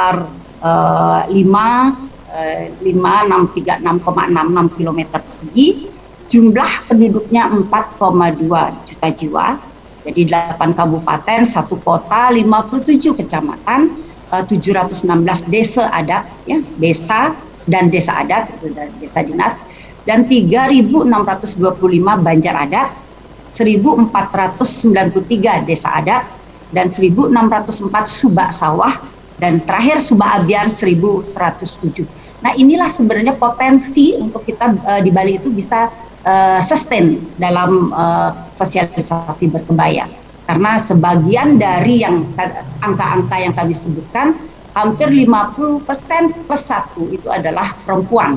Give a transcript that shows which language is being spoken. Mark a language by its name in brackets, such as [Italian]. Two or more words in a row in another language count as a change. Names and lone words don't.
[Indonesian] sekitar 6,66 km persegi, jumlah penduduknya 4,2 juta jiwa, jadi 8 kabupaten, 1 kota, 57 kecamatan, 716 desa adat, ya, desa dan desa adat, itu desa dinas, dan 3.625 banjar adat, 1.493 desa adat, dan 1.604 subak sawah, dan terakhir subak abian 1.107. Nah, inilah sebenarnya potensi untuk kita di Bali itu bisa sustain dalam sosialisasi berkebaya. Karena sebagian dari yang angka-angka yang kami sebutkan, hampir 50% plus 1 itu adalah perempuan.